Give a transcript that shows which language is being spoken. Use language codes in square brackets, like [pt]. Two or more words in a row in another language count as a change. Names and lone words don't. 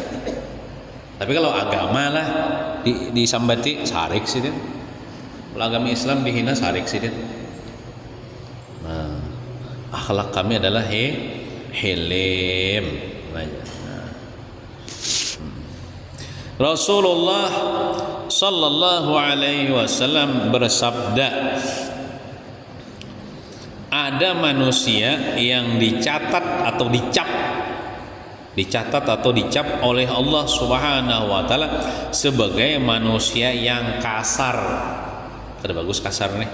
[bjn] Tapi kalau agama lah disambati sarik sini. Kalau agama Islam dihina sarik sini. Nah, akhlak kami adalah hilim. Nah. Rasulullah [ar] صلى الله عليه وسلم [bjn] bersabda, ada manusia yang dicatat atau dicap oleh Allah [ar] سبحانه وتعالى [bjn] sebagai manusia yang kasar. Ada bagus kasar nih.